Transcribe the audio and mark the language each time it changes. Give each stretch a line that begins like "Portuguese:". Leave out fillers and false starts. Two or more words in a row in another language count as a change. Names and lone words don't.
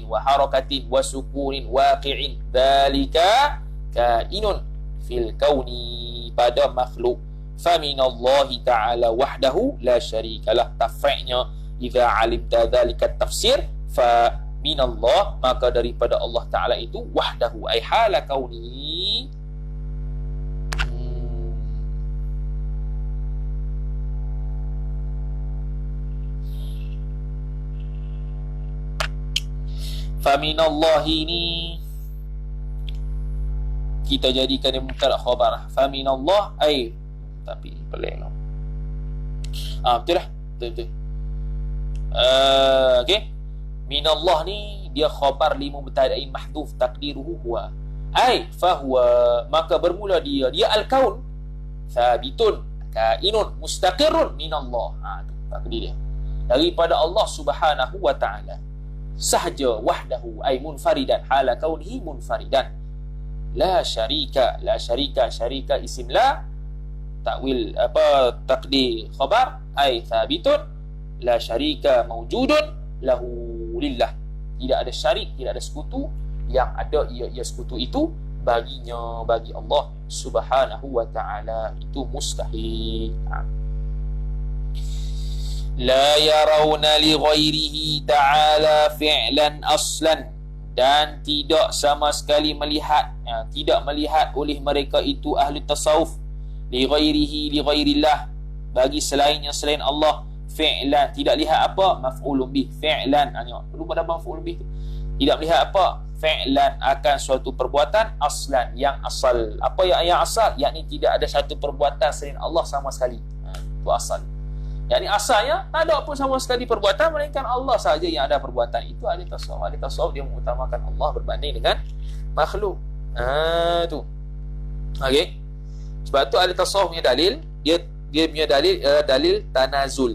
Arabic: وحركة وسكون واقع ذلك كائن في الكون,
Malay: pada makhluk,
Arabic: فمن الله تعالى وحده لا شريك له تفريعها إذا علمت ذلك تفسير فمن الله,
Malay: maka daripada Allah Ta'ala itu,
Arabic: وحده أي حال كونه,
Malay: faminallahi ini kita jadikan dia
Arabic: مبتدأ خبر, فمن الله أي,
Malay: tapi pelik lah, betul lah, betul.
Arabic: Okey, minallah
Malay: ni dia
Arabic: خبر لمبتدأ محذوف تقديره هو أي فهو,
Malay: maka bermula dia
Arabic: الكون ثابت كائن
Malay: mustaqirrun minallah, tu takdir dia daripada Allah
Arabic: سبحانه وتعالى
Malay: sahaja,
Arabic: وحده أي منفردا حال كونه منفردا لا شريك لا شريك شريك اسم لا, takwil apa, تقدير خبر أي ثابت لا شريك موجود له لله,
Malay: tidak ada syarik, tidak ada sekutu, yang ada ia sekutu itu baginya, bagi Allah
Arabic: سبحانه وتعالى,
Malay: itu mustahil.
Arabic: لا يرون لغيره تعالى فعلا أصلا,
Malay: dan tidak sama sekali melihat, tidak melihat oleh mereka itu ahli tasawuf,
Arabic: لغيره لغير الله,
Malay: bagi selainnya, selain Allah, fi'lan, tidak lihat apa,
Arabic: مفعول به,
Malay: fi'lan, perlu pada
Arabic: مفعول به,
Malay: tidak melihat apa, fi'lan, akan suatu perbuatan, aslan, yang asal. Apa yang asal? Yakni tidak ada satu perbuatan selain Allah sama sekali, itu asal. Yakni asalnya tak ada pun sama sekali perbuatan, melainkan Allah sahaja yang ada perbuatan. Itu ahli tasawuf. Ahli tasawuf dia mengutamakan Allah berbanding dengan makhluk. Tu. Okey. Sebab tu ahli tasawuf punya dalil, dia punya dalil tanazul.